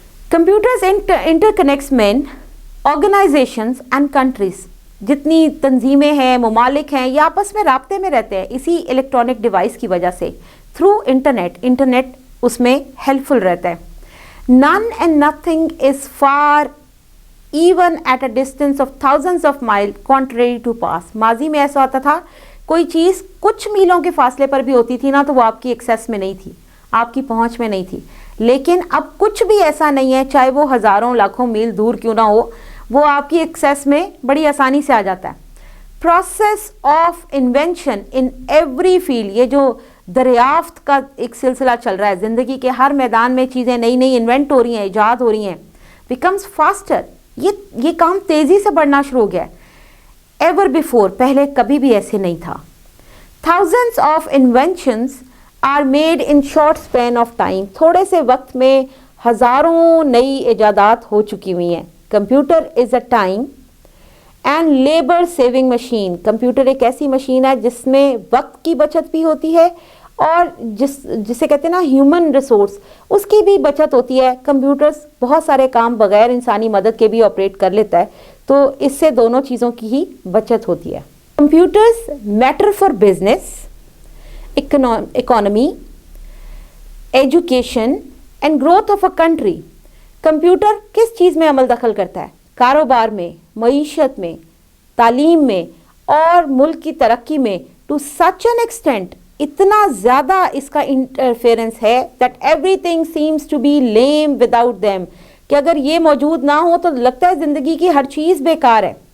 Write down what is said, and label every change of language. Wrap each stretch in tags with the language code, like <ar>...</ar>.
<en>Computers interconnects men, organisations and countries.</en> <ur>جتنی تنظیمیں ہیں, ممالک ہیں, یہ آپس میں رابطے میں رہتے ہیں اسی الیکٹرانک ڈیوائس کی وجہ سے, تھرو انٹرنیٹ اس میں ہیلپ فل رہتا ہے.</ur> <en>None and nothing is far even at a distance of thousands of miles contrary to past.</en> <ur>ماضی میں ایسا ہوتا تھا, کوئی چیز کچھ میلوں کے فاصلے پر بھی ہوتی تھی نا تو وہ آپ کی ایکسیس میں نہیں تھی, آپ کی پہنچ میں نہیں تھی. لیکن اب کچھ بھی ایسا نہیں ہے, چاہے وہ ہزاروں لاکھوں میل دور کیوں نہ ہو, وہ آپ کی ایکسیس میں بڑی آسانی سے آ جاتا ہے.</ur> <en>Process of invention in every field.</en> <ur>یہ جو دریافت کا ایک سلسلہ چل رہا ہے, زندگی کے ہر میدان میں چیزیں نئی انوینٹ ہو رہی ہیں, ایجاد ہو رہی ہیں.</ur> <en>Becomes faster.</en> <ur>یہ کام تیزی سے بڑھنا شروع ہو گیا ہے.</ur> <en>ever before,</en> <ur>پہلے کبھی بھی ایسے نہیں تھا.</ur> <en>Thousands of inventions are made in short span of time.</en> <ur>تھوڑے سے وقت میں ہزاروں نئی ایجادات ہو چکی ہوئی ہیں.</ur> <en>Computer is a time and labour saving machine.</en> <ur>Computer ایک ایسی مشین ہے جس میں وقت کی بچت بھی ہوتی ہے اور جسے کہتے ہیں نا ہیومن ریسورس, اس کی بھی بچت ہوتی ہے. کمپیوٹرز بہت سارے کام بغیر انسانی مدد کے بھی آپریٹ کر لیتا ہے, تو اس سے دونوں چیزوں کی ہی بچت ہوتی ہے.</ur> <en>Computers matter for business, economy, education and growth of a country.</en> <ur>Computer کس چیز میں عمل دخل کرتا ہے؟ کاروبار میں, معیشت میں, تعلیم میں اور ملک کی ترقی میں.</ur> <en>to such an extent,</en> <ur>اتنا زیادہ اس کا انٹرفیئرنس ہے</ur> <en>that everything seems to be lame without them,</en> <ur>کہ اگر یہ موجود نہ ہو تو لگتا ہے زندگی کی ہر چیز بیکار ہے.</ur>